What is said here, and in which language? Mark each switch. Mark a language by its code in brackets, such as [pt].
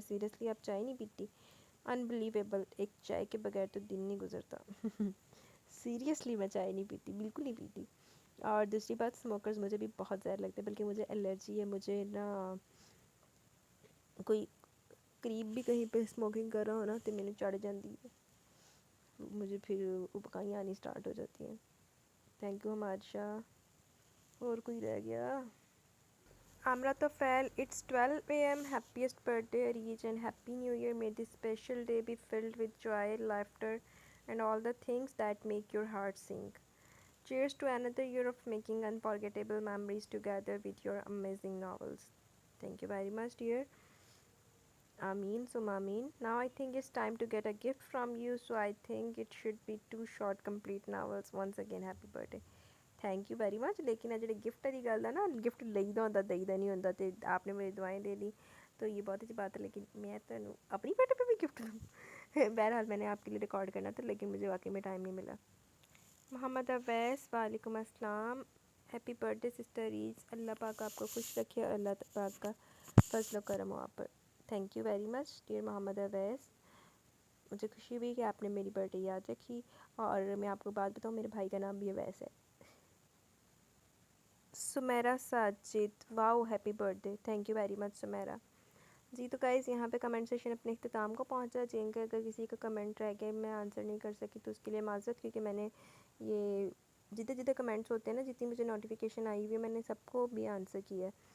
[ur] Seriously آپ چائے نہیں پیتی؟ انبلیویبل. ایک چائے کے بغیر تو دن نہیں گزرتا. سیریسلی میں چائے نہیں پیتی، بالکل نہیں پیتی. اور دوسری بات اسموکرز مجھے بھی بہت زہر لگتے ہیں، بلکہ مجھے الرجی ہے. مجھے نا کوئی قریب بھی کہیں پہ اسموکنگ کر رہا ہو نا تو میں نے چڑھ جاتی ہے، مجھے پھر ابکائیاں آنی اسٹارٹ ہو جاتی ہیں. [en] thank you [ur] حماد شاہ. اور کوئی رہ گیا؟ عامرہ تو feel [en] It's 12 AM. Happiest birthday rich and happy new year. May this special day be filled with joy, laughter and all the things that make your heart sing. Cheers to another year of making unforgettable memories together with your amazing novels. Thank you very much dear. Ameen summa ameen. Now I think it's time to get a gift from you, so I think it should be 2 short complete novels. Once again happy birthday. Thank you very much. [pa] لیکن جی gift کی گل ہے نا، gift لئیدا ہوتا دئیدا نہیں ہوتا. [ur] تو آپ نے میری دعائیں دے دی تو یہ بہت اچھی بات ہے، لیکن میں تمہیں اپنی بیٹے پہ بھی گفٹ دوں؟ بہرحال میں نے آپ کے لیے ریکارڈ کرنا تھا لیکن مجھے واقعی میں ٹائم نہیں ملا. محمد اویس وعلیکم السلام. [en] happy birthday sister [ur] raise. اللہ پاک آپ کو خوش رکھے اور اللہ پاک کا فضل و کرم ہو آپ پر. [en] Thank you very much dear Muhammad Owais. [ur] مجھے خوشی ہوئی کہ آپ نے میری برتھ ڈے یاد رکھی. اور میں آپ کو بات بتاؤں، میرے بھائی کا نام بھی اویس ہے. [en] Sameera Sajid wow happy birthday. Thank you very much Sameera. [ur] جی تو گائز یہاں پہ کمنٹ سیشن اپنے اختتام کو پہنچا. جن کے اگر کسی کا کمنٹ رہ گئے میں آنسر نہیں کر سکی تو اس کے لیے معذرت، کیونکہ میں نے یہ جتنے کمنٹس ہوتے ہیں نا، جتنی مجھے نوٹیفیکیشن آئی ہوئی ہے میں نے سب کو بھی آنسر کیا ہے.